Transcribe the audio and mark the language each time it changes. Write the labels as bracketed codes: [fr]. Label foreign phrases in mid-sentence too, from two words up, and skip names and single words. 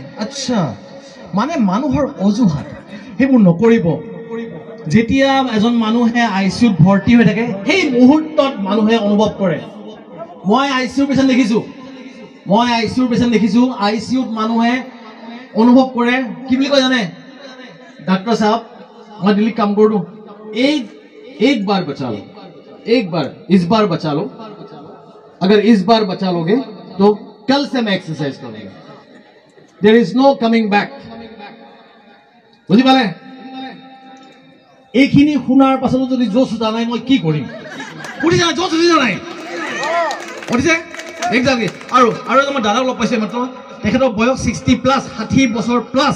[as] আচ্ছা, মানে মানুহৰ অজুহাত, সেইবোৰ নকৰিব। যেতিয়া এজন মানুহে ICUত ভৰ্তি হৈ থাকে, সেই মুহূৰ্তত মানুহে অনুভৱ কৰে। মই ICUৰ পেচেণ্ট দেখিছো, ICUত মানুহে অনুভৱ কৰে। কি বুলি কয় জানে? [hi] डॉक्टर साहब, मैं दिल्ली काम कर दूं, एक बार बचा लो, इस बार बचा लो, अगर इस बार बचा लोगे तो कल से मैं एक्सरसाइज करूंगा। [en] there is no coming back. [as] বুঝি পালে? এইখিনি শুনাৰ পাছতো যদি জোচ উঠা নাই, মই কি কৰিম? উঠিছে নাই? জোচ উঠিছে নাই? উঠিছে একজাক্টলি। আৰু আমাৰ দাদাক লগ পাইছে মাত্ৰ, তেখেতৰ বয়স 60+, 60 বছৰ প্লাছ।